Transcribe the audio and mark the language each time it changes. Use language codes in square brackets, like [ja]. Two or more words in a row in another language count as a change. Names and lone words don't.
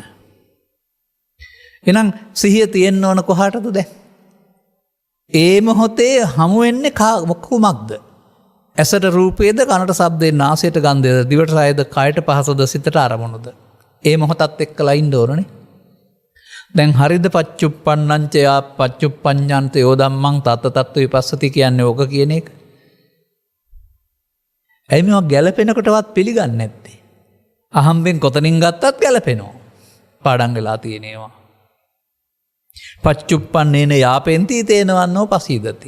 [si] එහෙනම් සිහිය තියෙන්න ඕන කොහාටද දැන්? ඒ මොහොතේ හමු වෙන්නේ කුමක්ද? ඇසට රූපේද, කනට ශබ්දේ, නාසයට ගන්ධයද, දිවට රසයද, කයට පහසද, සිතට අරමුණුද? ඒ මොහොතත් එක්කලා ඉන්න ඕනනේ. දැන් හරිද [pi] පච්චුප්පන්නං චයා පච්චුප්පඤ්ඤන්ත යෝ ධම්මං තත්ත තත්ත්ව විපස්සති [si] කියන්නේ ඕක කියන එක. ඇයි මේවා ගැළපෙනකොටවත් පිළිගන්නේ නැත්තේ? අහම්බෙන් කොතනින් ගත්තත් ගැලපෙනවා. පාඩම් වෙලා තියෙනවා. [pi] පච්චුප්පන්නේන යාපෙන්ති තේනවන්නෝ පසීදති.